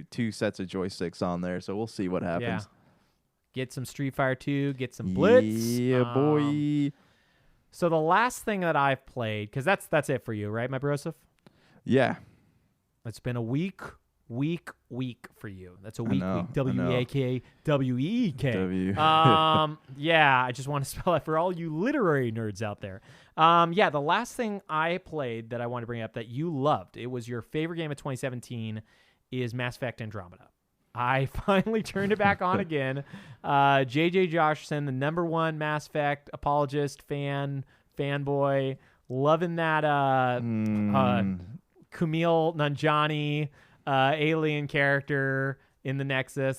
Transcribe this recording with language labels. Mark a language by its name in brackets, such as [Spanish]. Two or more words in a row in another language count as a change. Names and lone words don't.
[English] two sets of joysticks on there. So we'll see what happens. Yeah. Get some Street Fighter 2, get some Blitz. Yeah, boy. So the last thing that I've played, because that's it for you, right, my brosif? Yeah. It's been a week for you. That's a I week. know. W-E-A-K, W-E-E-K. W. Yeah, I just want to spell it for all you literary nerds out there. Yeah, the last thing I played that I want to bring up that you loved, it was your favorite game of 2017, is Mass Effect Andromeda. I finally turned it back on again. JJ Josherson, the #1 Mass Effect apologist, fanboy, loving that Kumail Nanjiani alien character in the Nexus.